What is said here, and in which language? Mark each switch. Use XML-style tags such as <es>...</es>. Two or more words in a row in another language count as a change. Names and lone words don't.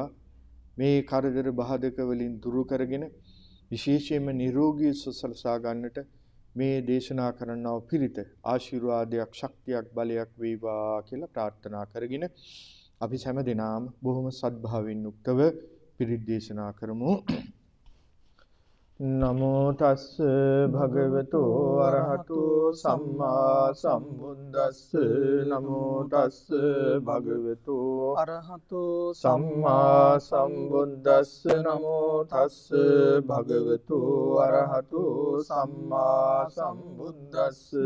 <si>මේ කරදර බාධක වලින් දුරු කරගෙන විශේෂයෙන්ම නිරෝගී සුවසලසා ගන්නට මේ දේශනා කරන්නව පිරිත ආශිර්වාදයක් ශක්තියක් බලයක් වේවා කියලා ප්‍රාර්ථනා කරගෙන අපි හැම දිනම බොහොම සද්භාවයෙන් යුක්තව පිරිත් දේශනා කරමු.</si> <pi>නමෝ තස්ස භගවතු අරහතු සම්මා සම්බුද්දස්ස නමෝ තස්ස භගවතු අරහතු සම්මා සම්බුද්දස්ස නමෝ තස්ස භගවතු අරහතු සම්මා සම්බුද්දස්ස</pi>